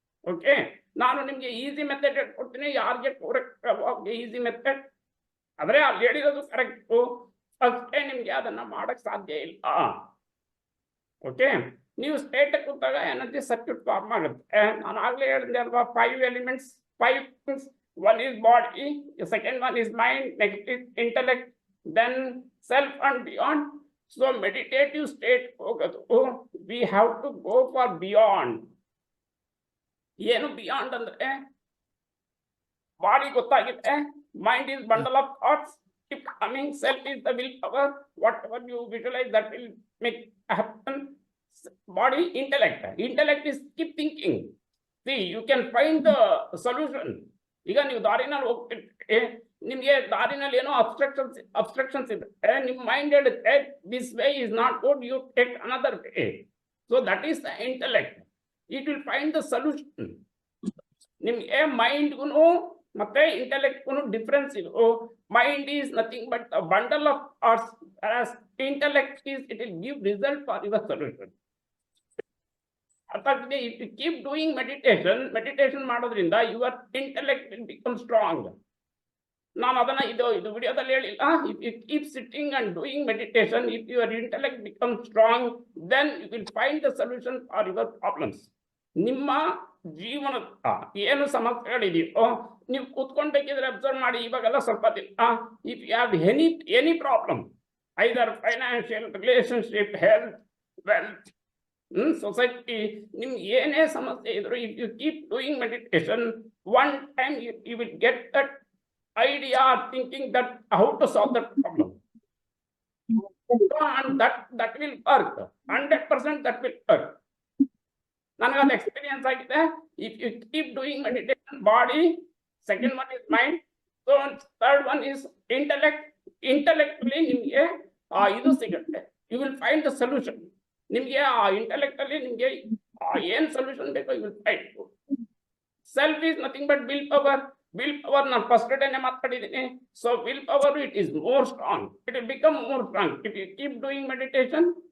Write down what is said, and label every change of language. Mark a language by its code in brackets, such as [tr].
[kn] Okay, ನಾನು ನಿಮ್ಗೆ easy method ಹೇಳ್ಕೊಡ್ತೀನಿ. ಯಾರಿಗೆ ಈಸಿ ಮೆಥಡ್ ಆದ್ರೆ ಅಲ್ಲಿ ಹೇಳಿರೋದು ಕರೆಕ್ಟು. ಫಸ್ಟ್ ಡೇ ನಿಮ್ಗೆ ಅದನ್ನ ಮಾಡಕ್ ಸಾಧ್ಯ ಇಲ್ಲ. ಓಕೆ, ನೀವು ಸ್ಟೇಟ್ ಕೂತಾಗ ಎನರ್ಜಿ ಸರ್ಕ್ಯೂಟ್ ಫಾರ್ಮ್ ಆಗುತ್ತೆ. ನಾನು ಆಗ್ಲೇ ಹೇಳಿದೆ ಅಲ್ವಾ, 5 elements, 5 things. [en] One is body, the second one is mind, next is intellect, then self and beyond. So meditative state ಹೋಗೋದು, we have to go for beyond. [kn] ಏನು beyond ಅಂದ್ರೆ, body ಗೊತ್ತಾಗಿದೆ, [en] Mind is bundle of thoughts, keep coming, self is the will power, whatever you visualize that will make happen. Body, intellect is keep thinking. See, you can find the solution. [kn] ಈಗ ನೀವು ದಾರಿನಲ್ಲಿ ಹೋಗ್ತಿರ್ತೀರಿ, ನಿಮ್ಗೆ ದಾರಿನಲ್ಲಿ ಏನೋ obstructions ಇದೆ, ನಿಮ್ mind ಹೇಳುತ್ತೆ [en] This way is not good, you take another way. So that is the intellect. It will find the solution. [kn] ನಿಮ್ಗೆ ಮೈಂಡ್ಗೂ ಮತ್ತೆ ಇಂಟೆಲೆಕ್ಟ್ಗೂ difference ಇದು. [en] Mind is nothing but the bundle of thoughts, whereas intellect is, it will give result for your solution. [kn] ಅರ್ಥಾಗ್ತದೆ? [en] if you keep doing meditation ಮಾಡೋದ್ರಿಂದ your intellect will become strong. [kn] ನಾನು ಅದನ್ನ ಇದು ವಿಡಿಯೋದಲ್ಲಿ ಹೇಳಿಲ್ಲ. [en] if you keep sitting and doing meditation, if your intellect becomes strong, then you will find the solution for your problems. [kn] ನಿಮ್ಮ ಜೀವನದ ಏನು ಸಮಸ್ಯೆಗಳಿದೆಯೋ ನೀವು ಕೂತ್ಕೊಂಡ್ಬೇಕಿದ್ರೆ ಅಬ್ಸರ್ವ್ ಮಾಡಿ. ಇವಾಗೆಲ್ಲ ಸ್ವಲ್ಪ ದಿನ, [en] if you have any problem, either financial, relationship, health, wealth, society, [kn] ನಿಮ್ಗೆ ಏನೇ ಸಮಸ್ಯೆ ಇದ್ರು, [en] if you keep doing meditation, one time you will get that idea, thinking that how to solve that problem. And that will work 100%. that will work. [kn] ನನಗದು experience ಆಗಿದೆ. [en] if you keep doing meditation, body, second one is mind, so third one is intellectually [kn] ನಿಮ್ಗೆ ಇದು ಸಿಗುತ್ತೆ. [en] you will find the solution. [kn] ನಿಮ್ಗೆ ಆ intellect ಅಲ್ಲಿ ನಿಮ್ಗೆ ಏನ್ ಸೊಲ್ಯೂಷನ್ ಬೇಕೋ [en] You will find. Self is nothing but will power. [kn] ನಾನು ಫಸ್ಟ್ ಡೇನೆ ಮಾತಾಡಿದ್ದೀನಿ. [en] So will power, it is more strong, it will become more strong if you keep doing meditation.